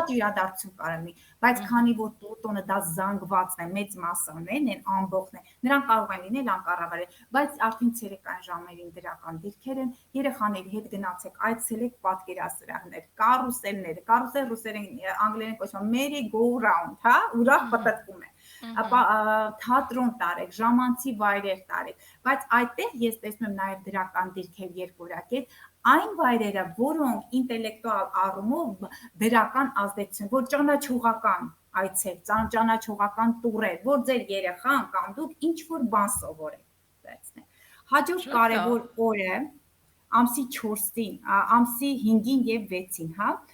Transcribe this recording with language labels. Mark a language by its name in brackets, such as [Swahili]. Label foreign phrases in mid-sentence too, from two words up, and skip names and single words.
[Armenian] Տհաճ իրադարձություն կարող լինի, բայց քանի որ Պլուտոնը դա զանգվածն է, մեծ մասսաներն են, ամբողջն է, նրանք կարող են լինել անկառավարել, բայց արդեն ցերեկային ժամերին դրական դիրքեր են, երեխաների հետ գնացեք, այցելեք պատկերասրահներ, կարուսելներ, կարուսել ռուսերեն անգլերեն կոչվում [English] merry go round, [Armenian] հա, ուրախ պտտվում է։ Թատրոն տարեք, ժամանցի վայրեր տարեք, բայց այդտեղ ես տեսնում եմ նաև դրական դիրքեր երկորակետ, այն վայրերը, որոնք ինտելեկտուալ առումով դրական ազդեցություն, որ ճանաչողական այցեր, ճանաչողական տուրեր, որ ձեր երեխան կամ դուք ինչ-որ բան սովորեք։ Հաջորդ կարևոր օրը ամսի 4-ին, ամսի 5-ին եւ 6-ին, հա,